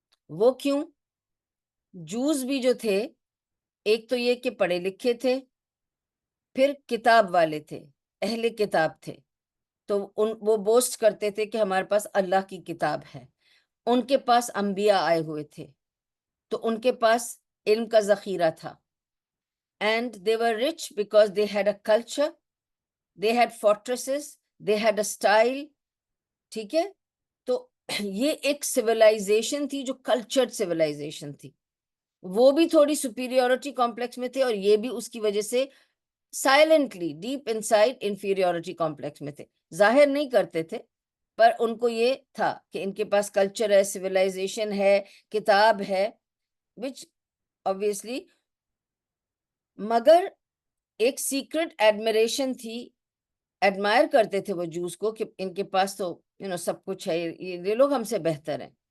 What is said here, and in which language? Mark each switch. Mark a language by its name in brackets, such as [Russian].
[Urdu] وہ کیوں؟ جوز بھی جو تھے, ایک تو یہ کہ پڑھے لکھے تھے, پھر کتاب والے تھے, اہل کتاب تھے, تو وہ بوسٹ کرتے تھے کہ ہمارے پاس اللہ کی کتاب ہے. ان کے پاس انبیاء آئے ہوئے تھے, تو ان کے پاس علم کا ذخیرہ تھا. [English] And they were rich because they had a culture, they had fortresses, they had a style. [Urdu] ٹھیک ہے, تو یہ ایک سویلائزیشن تھی جو کلچرڈ سویلائزیشن تھی. وہ بھی تھوڑی سپیریورٹی کمپلیکس میں تھے, اور یہ بھی اس کی وجہ سے silently deep inside inferiority complex میں تھے. ظاہر نہیں کرتے تھے, پر ان کو یہ تھا کہ ان کے پاس کلچر ہے, سویلائزیشن ہے, کتاب ہے, [English] which obviously, [Urdu] مگر ایک سیکرٹ ایڈمریشن تھی, ایڈمائر کرتے تھے وہ جوز کو کہ ان کے پاس تو سب کچھ ہے, یہ لوگ ہم سے بہتر ہیں.